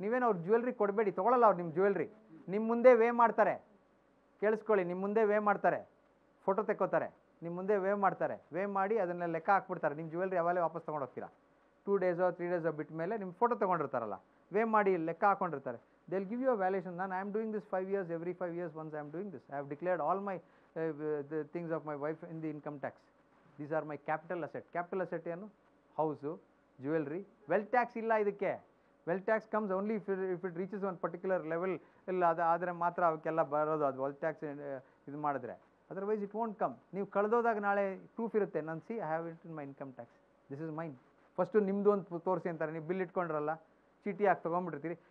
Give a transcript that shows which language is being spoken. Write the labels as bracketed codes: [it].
[kn] ನೀವೇನು ಅವ್ರು ಜ್ಯುವೆಲ್ರಿ ಕೊಡಬೇಡಿ, ತೊಗೊಳಲ್ಲ ಅವ್ರು ನಿಮ್ಮ ಜ್ಯುವೆಲ್ರಿ. ನಿಮ್ಮ ಮುಂದೆ ವೇ ಮಾಡ್ತಾರೆ, ಕೇಳಿಸ್ಕೊಳ್ಳಿ, ನಿಮ್ಮ ಮುಂದೆ ವೇ ಮಾಡ್ತಾರೆ, ಫೋಟೋ ತೆಕ್ಕೋತಾರೆ, ನಿಮ್ಮ ಮುಂದೆ ವೇ ಮಾಡ್ತಾರೆ. ವೇ ಮಾಡಿ ಅದನ್ನೆಲ್ಲ ಲೆಕ್ಕ ಹಾಕ್ಬಿಡ್ತಾರೆ. ನಿಮ್ಮ ಜ್ಯುವೆಲ್ರಿ ಯಾವಾಗಲೇ ವಾಪಸ್ ತೊಗೊಂಡು ಹೋಗ್ತೀರಾ. 2 ಡೇಸೋ 3 ಡೇಸೋ ಬಿಟ್ಟ ಮೇಲೆ ನಿಮ್ಮ ಫೋಟೋ ತೊಗೊಂಡಿರ್ತಾರಲ್ಲ, ವೇ ಮಾಡಿ ಲೆಕ್ಕ ಹಾಕೊಂಡಿರ್ತಾರೆ. [en] They will give you a valuation. [kn] ನಾನು [en] I am doing this 5 years, every 5 years once I am doing this. I have declared all my the things of my wife in the income tax. These are my capital asset. Capital asset ಏನು? [kn] House, jewellery. Wealth tax ಇಲ್ಲ ಇದಕ್ಕೆ. [en] Wealth tax comes only if it reaches one particular level. [kn] ಇಲ್ಲ ಆದರೆ ಮಾತ್ರ ಅವಕ್ಕೆಲ್ಲ ಬರೋದು, ಅದು wealth tax ಇದು ಮಾಡಿದ್ರೆ. [en] Otherwise it won't come. [kn] ನೀವು ಕಳೆದೋದಾಗ ನಾಳೆ ಪ್ರೂಫ್ ಇರುತ್ತೆ, ನಾನು C [en] I have it in my income tax, this is mine. [kn] First ನಿಮ್ಮದು ಒಂದು ತೋರಿಸಿ ಅಂತಾರೆ. ನೀವು ಬಿಲ್ ಇಟ್ಕೊಂಡ್ರಲ್ಲ, ಚೀಟಿ ಹಾಕಿ ತೊಗೊಂಡ್ಬಿಡ್ತೀರಿ.